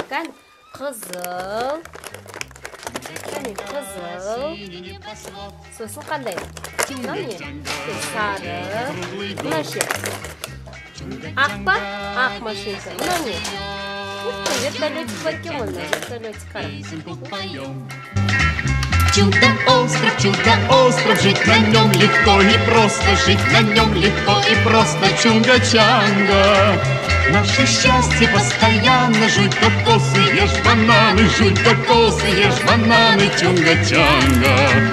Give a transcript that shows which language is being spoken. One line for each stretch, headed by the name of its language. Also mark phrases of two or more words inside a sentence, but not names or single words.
Kazakh: Гани, қызыл. Гани, қызыл. Сосын қандай? Мынау не? Сары. Мынау ше? Ақ па? Ақ машинка. Мынау не? Вертолетик бар екен ғой, вертолетик қара.
Russian: Чудо-остров, жить на нем легко и просто, жить на нем легко и просто, чунга-чанга. Наше счастье постоянно, жуй кокосы, ешь бананы, жуй кокосы, ешь бананы, чунга-чанга.